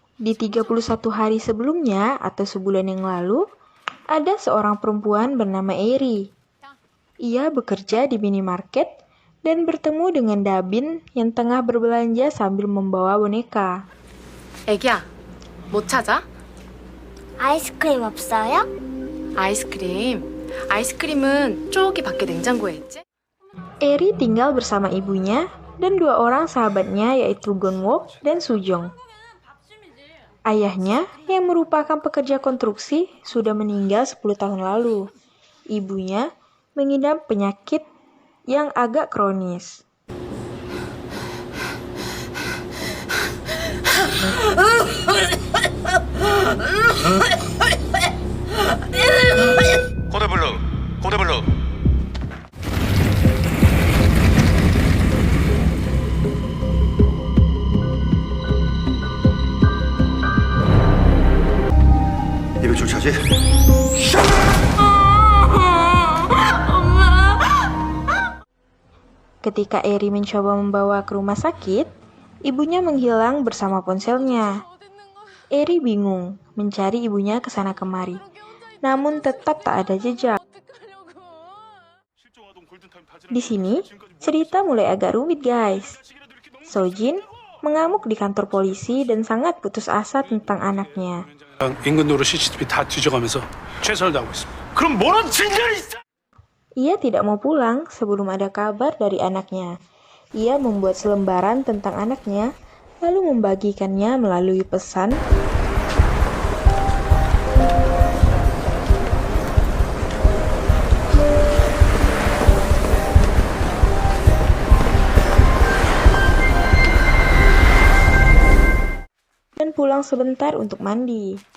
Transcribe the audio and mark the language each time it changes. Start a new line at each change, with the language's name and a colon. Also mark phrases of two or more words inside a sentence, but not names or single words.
Indonesian: Di 31 hari sebelumnya atau sebulan yang lalu, ada seorang perempuan bernama Eri. Ia bekerja di minimarket dan bertemu dengan Dabin yang tengah berbelanja sambil membawa boneka.
Korean: 애기야, 뭐 찾아? 아이스크림 없어요? 아이스크림. 아이스크림은 저기 밖에 냉장고에 있지?
Indonesian: Eri tinggal bersama ibunya dan dua orang sahabatnya yaitu Gonwok dan Sujong. Ayahnya yang merupakan pekerja konstruksi sudah meninggal 10 tahun lalu. Ibunya mengidap penyakit yang agak kronis. Kode blue.
Korean: 입에 줄 차지?
Indonesian: Ketika Eri mencoba membawa ke rumah sakit, ibunya menghilang bersama ponselnya. Eri bingung mencari ibunya ke sana kemari, namun tetap tak ada jejak. Di sini, cerita mulai agak rumit guys. Sojin mengamuk di kantor polisi dan sangat putus asa tentang anaknya.
Korean: 인근도로 CCTV 다 뒤져가면서 최선을 다하고 있습니다. 그럼 뭐라도 진전이 있어!
Indonesian: Ia tidak mau pulang sebelum ada kabar dari anaknya. Ia membuat selembaran tentang anaknya, lalu membagikannya melalui pesan. Dan pulang sebentar untuk mandi.